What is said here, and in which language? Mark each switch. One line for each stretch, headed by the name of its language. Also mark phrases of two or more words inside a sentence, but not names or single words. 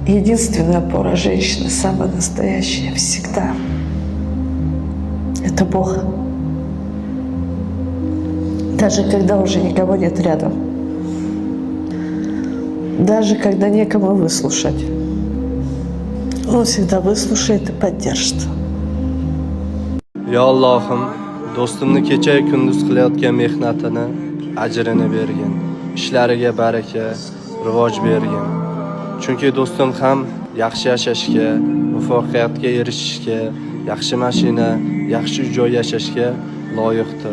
Russian: Единственная опора женщины, самая настоящая, всегда. Это Бог. Даже когда уже никого нет рядом. Даже когда некому выслушать. Он всегда выслушает и поддержит.
Uzbek: Ya Allohim, do'stimni kecha kunduz qilayotgan mehnatini ajrini bergin, ishlariga baraka, rivoj bergin. Chunki do'stim ham yaxshi yashashga, muvaffaqiyatga erishishga, yaxshi mashina, yaxshi joy yashashga loyiqdir.